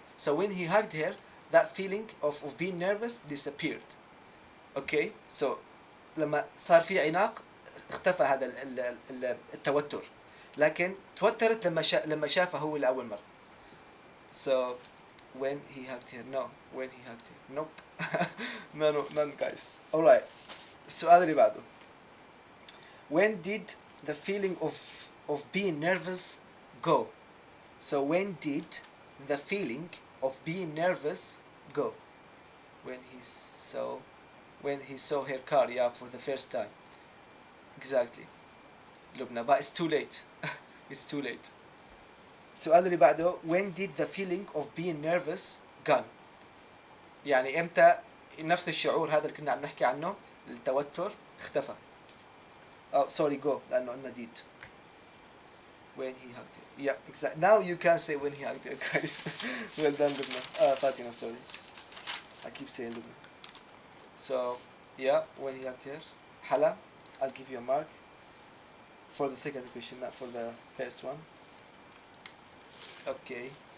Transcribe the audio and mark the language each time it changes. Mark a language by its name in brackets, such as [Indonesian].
[English] So when he hugged her, that feeling of being nervous disappeared. Okay? [Arabic] So لما صار في عناق اختفى هذا التوتر. لكن توترت لما شافه هو لأول مرة. [English] So when he hugged her. No. When he hugged her. Nope. No, none guys. Alright. [Arabic] السؤال اللي بعده. [English] When did the feeling of being nervous go? So when did the feeling of being nervous go? When he saw her car, yeah, for the first time. Exactly. Lubna, but it's too late. It's too late. [Arabic] السؤال اللي بعده. [English] When did the feeling of being nervous gone? [Arabic] يعني امتى نفس الشعور هذا اللي كنا عم نحكي عنه التوتر اختفى. [English] Sorry, go [Arabic] لأنه قلنا [English] did. When he hugged her. Yeah, exactly. Now you can say when he hugged her, guys. Well done, Lubna. Fatima, sorry. I keep saying Lubna. So yeah, when he hugged her, Hala, I'll give you a mark for the second question, not for the first one. Okay.